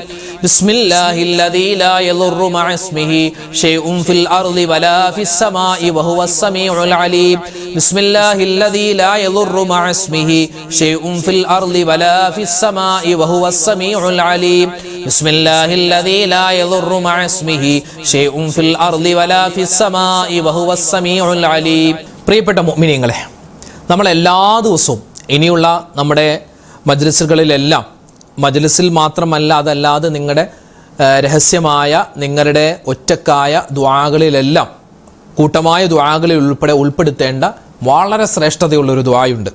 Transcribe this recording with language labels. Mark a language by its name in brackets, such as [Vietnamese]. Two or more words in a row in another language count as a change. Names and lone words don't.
[Arabic] بسم الله الذي لا يضر مع اسمه شيء في الأرض ولا في السماء وهو السميع العليم. بسم الله الذي لا يضر مع اسمه شيء في الأرض ولا في السماء وهو السميع العليم. بسم الله الذي لا يضر مع اسمه شيء في الأرض ولا في السماء وهو السميع العليم. [Malayalam] പ്രിയപ്പെട്ട മുഅ്മിനീങ്ങളെ, നമ്മൾ എല്ലാ ദിവസവും ഇനിയുള്ള നമ്മുടെ മജ്ലിസുകളിലെല്ലാം, മജ്ലിസിൽ മാത്രമല്ല അതല്ലാതെ നിങ്ങളുടെ രഹസ്യമായ നിങ്ങളുടെ ഒറ്റക്കായ ദുആകളിലെല്ലാം കൂട്ടമായ ദുആകളിൽ ഉൾപ്പെടുത്തേണ്ട വളരെ ശ്രേഷ്ഠതയുള്ളൊരു ദുആയുണ്ട്.